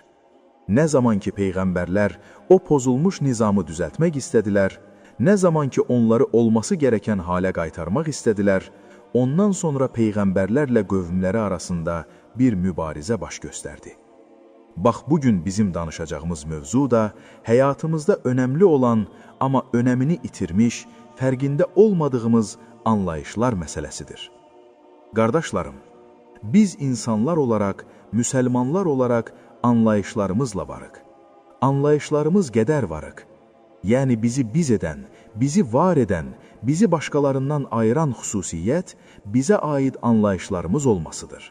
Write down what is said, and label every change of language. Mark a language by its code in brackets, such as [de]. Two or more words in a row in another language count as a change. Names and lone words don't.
[az] Ne zaman ki peyğəmbərlər o pozulmuş nizamı düzeltmek istədilər, ne zaman ki onları olması gereken hale qaytarmaq istədilər, ondan sonra peyğəmbərlərlə qövmləri arasında bir mübarizə baş göstərdi. Bax, bugün bizim danışacağımız mövzu da hayatımızda önemli olan ama önemini itirmiş, fərqində olmadığımız anlayışlar meselesidir. [tr] Kardeşlerim, biz insanlar olarak, Müslümanlar olarak anlayışlarımızla varıq. [az] Anlayışlarımız qədər varıq. [tr] Yani bizi biz eden, bizi var eden, bizi başkalarından ayıran xüsusiyyət bize ait anlayışlarımız olmasıdır.